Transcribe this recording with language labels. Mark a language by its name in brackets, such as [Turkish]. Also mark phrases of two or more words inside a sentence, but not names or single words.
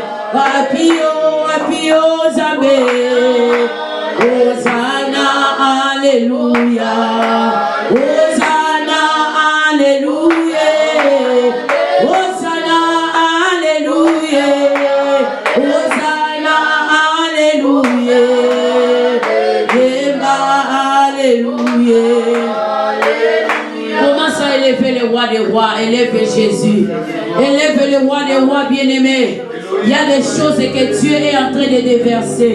[French] Wapio, wapio, Zambé. Hosanna, Alléluia. Hosanna, Alléluia. Hosanna, Alléluia. Hosanna, Alléluia. Alléluia. Commence à élever le roi des rois, élève Jésus. Élève le roi des rois bien-aimé. Il y a des choses que Dieu est en train de déverser.